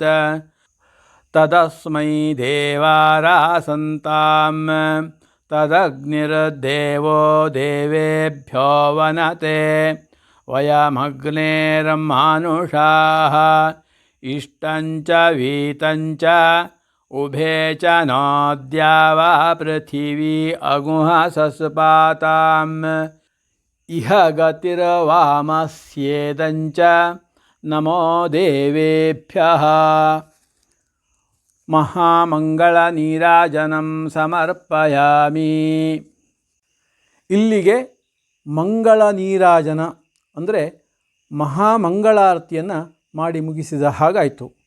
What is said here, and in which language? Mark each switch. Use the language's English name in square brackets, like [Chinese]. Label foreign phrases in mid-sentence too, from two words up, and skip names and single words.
[Sanskrit] ತದಸ್ಮೈ ದೇವಾರಾಸಂತಾಂ ತದಗ್ನಿರ್ದೇವೋ ದೇವೇಭ್ಯೋ ವನತೆ. ವಯಮಗ್ನೇರ್ಮಾನುಷಾಃ ಇಷ್ಟಂಚ ವೀತಂಚ ಉಭೇ ಚ ನೋದ್ಯಾ ವಾ ಪೃಥಿವೀ ಅಗುಹ ಸಸ್ಪಾತಾಂ. ಇಹ ಗತಿರ್ವಾಮಸ್ಯೇದಂಚ ನಮೋ ದೇವೇಭ್ಯಃ. ಮಹಾಮಂಗಳ ನೀರಾಜನಂ ಸಮರ್ಪಯಾಮಿ. [Kannada] ಇಲ್ಲಿಗೆ ಮಂಗಳ ನೀರಾಜನ ಅಂದರೆ ಮಹಾಮಂಗಳಾರತಿಯನ್ನು ಮಾಡಿ ಮುಗಿಸಿದ ಹಾಗಾಯಿತು.